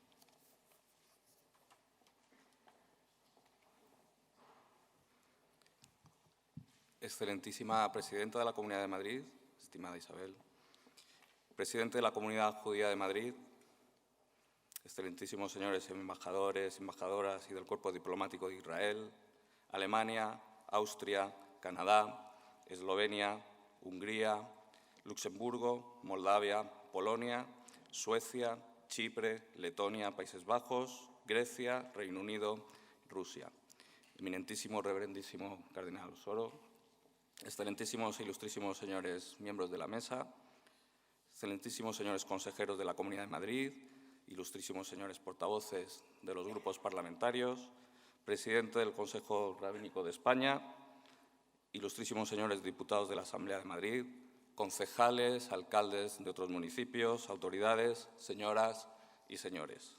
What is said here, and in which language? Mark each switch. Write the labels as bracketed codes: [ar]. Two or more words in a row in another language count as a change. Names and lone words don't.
[es] Excelentísima presidenta de la Comunidad de Madrid, estimada Isabel, presidente de la Comunidad Judía de Madrid, excelentísimos señores embajadores, embajadoras y del Cuerpo Diplomático de Israel, Alemania, Austria, Canadá, Eslovenia, Hungría, Luxemburgo, Moldavia, Polonia, Suecia, Chipre, Letonia, Países Bajos, Grecia, Reino Unido, Rusia. Eminentísimo, reverendísimo Cardenal Osoro, excelentísimos e ilustrísimos señores miembros de la mesa, excelentísimos señores consejeros de la Comunidad de Madrid, ilustrísimos señores portavoces de los grupos parlamentarios, presidente del Consejo Rabínico de España, ilustrísimos señores diputados de la Asamblea de Madrid, concejales, alcaldes de otros municipios, autoridades, señoras y señores.